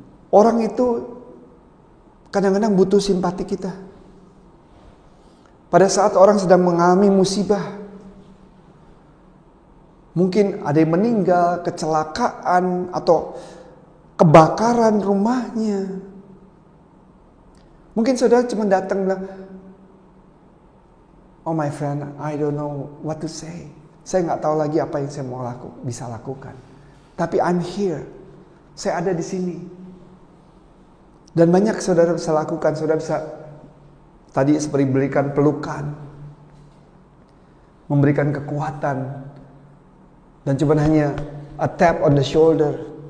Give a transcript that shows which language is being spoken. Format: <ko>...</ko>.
<id>Orang itu kadang-kadang butuh simpati kita. Pada saat orang sedang mengalami musibah, mungkin ada yang meninggal, kecelakaan, atau kebakaran rumahnya. Mungkin saudara cuma datang bilang,</id> <en>"Oh my friend, I don't know what to say."</en> <id>Saya nggak tahu lagi apa yang saya mau bisa lakukan. Tapi</id> <en>I'm here.</en> <id>Saya ada di sini. Dan banyak saudara bisa lakukan. Saudara bisa tadi seperti berikan pelukan, memberikan kekuatan, dan cuma hanya</id> <en>a tap on the shoulder.</en>